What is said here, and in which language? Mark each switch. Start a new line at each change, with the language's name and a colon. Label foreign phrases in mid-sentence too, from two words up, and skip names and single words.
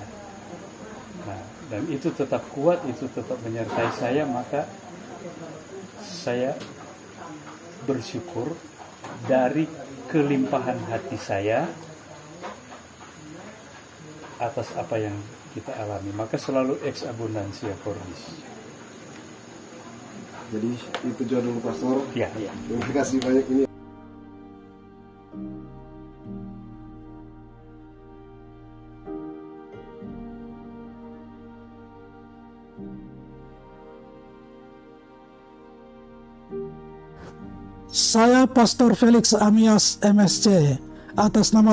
Indonesian: Nah, dan itu tetap kuat, itu tetap menyertai saya, maka saya bersyukur dari kelimpahan hati saya atas apa yang kita alami, maka selalu
Latin: ex abundantia cordis.
Indonesian: Jadi itu judul Pastor. Ya. Terima kasih banyak ini. Saya Pastor Felix Amias MSc atas nama